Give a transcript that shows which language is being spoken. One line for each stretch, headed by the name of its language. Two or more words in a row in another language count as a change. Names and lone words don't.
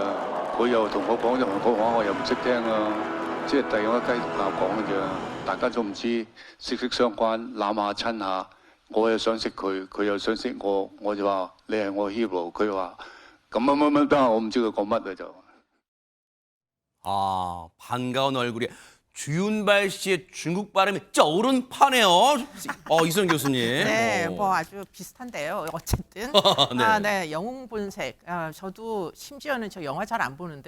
Cantonese: 佢又同我講咗韓國話，我又唔識聽啊，即係第二個雞同鴨講嘅咋。大家都唔知息息相關，攬下親下。我又想識佢，佢又想識我，我就話你係我 hero，佢話咁乜，但係我唔知佢講乜啊就。
Korean: 아, 반가운 얼굴이 주윤발 씨의 중국 발음이 쩌른 파네요. 이선 교수님. 네, 어. 뭐 아주 비슷한데요. 어쨌든 네. 네, 영웅 본색. 저도 심지어는 저 영화 잘 안 보는데